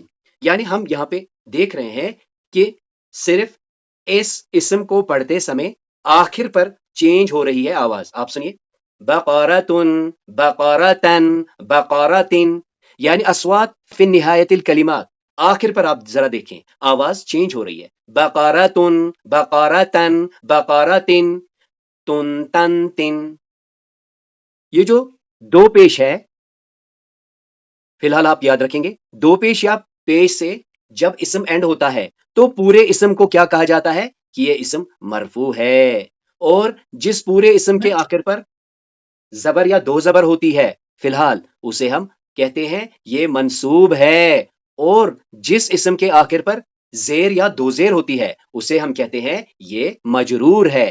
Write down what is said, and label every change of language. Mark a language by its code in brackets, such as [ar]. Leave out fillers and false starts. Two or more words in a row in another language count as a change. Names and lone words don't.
[ur] یعنی ہم یہاں پہ دیکھ رہے ہیں کہ صرف اس اسم کو پڑھتے سمے آخر پر چینج ہو رہی ہے آواز۔ آپ سنیے، بقرتن، بقرتن، بقرتن، یعنی [ar] اصوات فی نہایت الکلمات، [ur] آخر پر آپ ذرا دیکھیں آواز چینج ہو رہی ہے۔ [ar] بقرتن، بقرتن، بقرتن، تن تن تن۔ [ur] یہ جو دو پیش ہے، فی الحال آپ یاد رکھیں گے، دو پیش یا پیش سے جب اسم اینڈ ہوتا ہے تو پورے اسم کو کیا کہا جاتا ہے؟ کہ یہ اسم مرفوع ہے، اور جس پورے اسم کے آخر پر زبر یا دو زبر ہوتی ہے فی الحال اسے ہم کہتے ہیں یہ منصوب ہے، اور جس اسم کے آخر پر زیر یا دو زیر ہوتی ہے اسے ہم کہتے ہیں یہ مجرور ہے۔